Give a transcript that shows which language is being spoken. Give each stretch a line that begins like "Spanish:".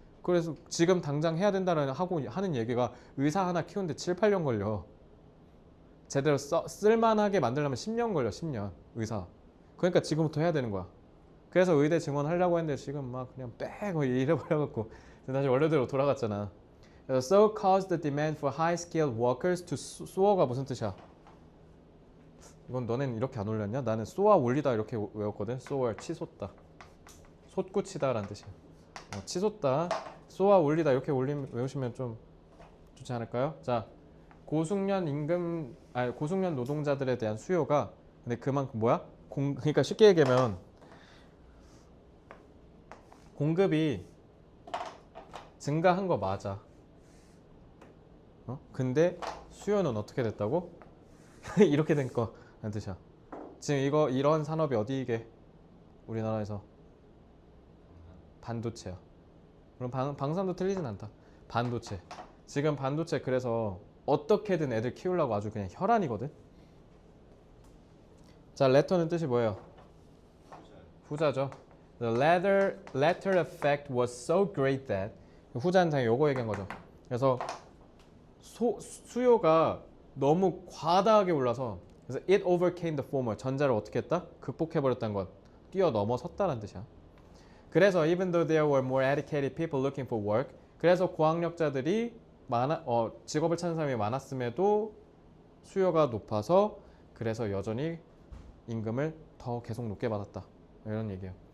Korean: 그래서 지금 당장 해야 된다는 하는 얘기가 의사 하나 키우는데 7, 8년 걸려. 제대로 쓸만하게 만들려면 10년 걸려. 10년 의사. 그러니까 지금부터 해야 되는 거야. 그래서 의대 증원하려고 했는데 지금 막 그냥 뺑 이래버려갖고 다시 원래대로 돌아갔잖아.
English: 그래서 so caused the demand for high-skilled workers to soar가
Korean: 무슨 뜻이야? 이건 너넨 이렇게 안 올렸냐? 나는 쏘아 올리다 이렇게 외웠거든. soar 치솟다. 솟구치다 라는 뜻이야. 치솟다. 쏘아 올리다 이렇게 외우시면 좀 좋지 않을까요? 자, 고숙련 노동자들에 대한 수요가 근데 그만큼 뭐야? 그러니까 쉽게 얘기하면 공급이 증가한 거 맞아. 근데 수요는 어떻게 됐다고? 이렇게 된 거라는 뜻이야. 지금 이거 이런 산업이 어디이게? 우리나라에서 반도체야. 그럼 방산도 틀리진 않다. 반도체. 지금 반도체 그래서 어떻게든 애들 키우려고 아주 그냥 혈안이거든. 자, letter는 뜻이 뭐예요? 후자죠.
English: The latter effect was so great that
Korean: 후자는 당연히 요거 얘기한 거죠. 그래서 수요가 너무 과다하게 올라서 그래서
English: it overcame the former
Korean: 전자를 어떻게 했다? 극복해버렸다는 것 뛰어넘어섰다는 뜻이야. 그래서
English: even though there were more educated people looking for work
Korean: 그래서 고학력자들이 직업을 찾는 사람이 많았음에도 수요가 높아서 그래서 여전히 임금을 더 계속 높게 받았다 이런 얘기예요.